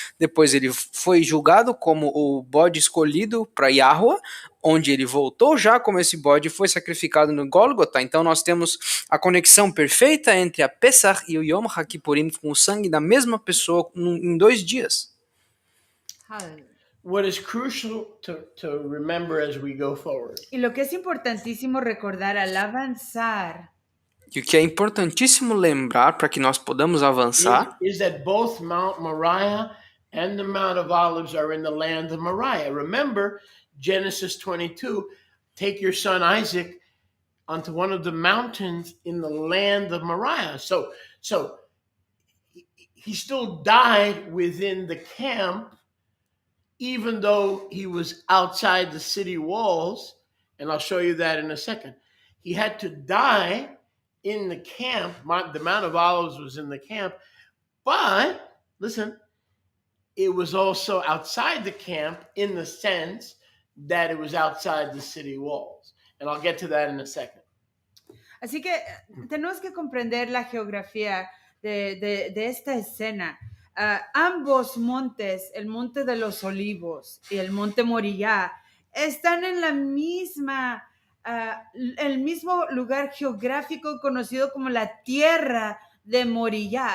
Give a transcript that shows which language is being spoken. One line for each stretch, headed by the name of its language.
Portuguese: Depois ele foi julgado como o bode escolhido para Yahuwah, onde ele voltou já como esse bode e foi sacrificado no Gólgota. Então nós temos a conexão perfeita entre a Pessah e o Yom HaKippurim com o sangue da mesma pessoa em 2 dias.
English: What is crucial to remember as we go forward
Spanish: Y lo que es importantísimo recordar al avanzar
Portuguese: E o que é importantíssimo lembrar para que nós podamos avançar
English: is that both Mount Moriah and the Mount of Olives are in the land of Moriah. Remember Genesis 22, take your son Isaac onto one of the mountains in the land of Moriah. So he still died within the camp, even though he was outside the city walls, and I'll show you that in a second. He had to die in the camp. The Mount of Olives was in the camp, but listen, it was also outside the camp in the sense that it was outside the city walls. And I'll get to that in a second.
Spanish: Así que tenemos que comprender la geografía de esta escena. Ambos montes, el monte de los olivos y el monte Moriah, están en la misma, el mismo lugar geográfico conocido como la tierra de Moriah.